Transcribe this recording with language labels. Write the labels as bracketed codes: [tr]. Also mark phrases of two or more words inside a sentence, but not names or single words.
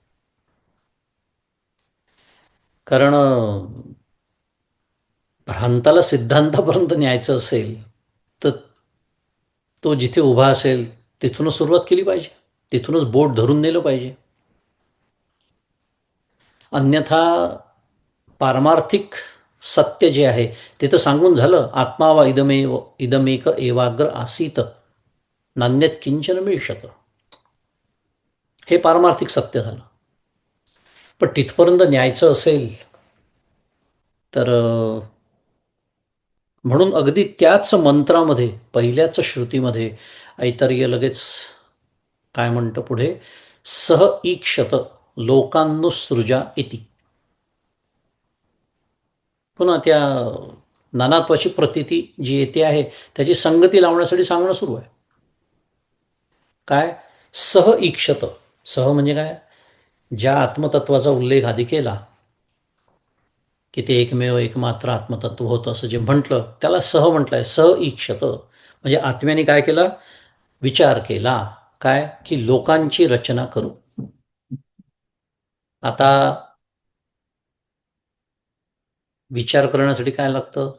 [mr] कारण भ्रांताला सिद्धांतापर्यंत न्यायचं असेल तर तो जिथे उभा असेल तिथूनच सुरुवात केली पाहिजे, तिथूनच बोट धरून नेलं पाहिजे. अन्यथा पारमार्थिक सत्य जे आहे ते तर सांगून झालं. [sa] आत्मा वा इदमेक एवाग्र आसीत नान्यत किंचन मिळशत, [mr] हे पारमार्थिक सत्य झालं. पण तिथपर्यंत न्यायचं असेल तर म्हणून अगदी त्याच मंत्रामध्ये, पहिल्याच श्रुतीमध्ये ऐतरेय लगेच काय म्हणतं पुढे? [sa] सह ईक्षत लोकांनुसृजा इति. [mr] पुन्हा त्या नानात्वाची प्रतीती जी येते आहे त्याची संगती लावण्यासाठी सांगणं सुरू आहे. काय? [sa] सह ईक्षत. [mr] सह म्हणजे काय? ज्या आत्मतत्वाचा उल्लेख आधी केला की ते एकमेव एकमात्र आत्मतत्व होतं असं जे म्हटलं, त्याला सह म्हटलंय. [sa] सह ईक्षत [mr] म्हणजे आत्म्याने काय केला? विचार केला. काय? की लोकांची रचना करू. आता विचार करण्यासाठी काय लागतं?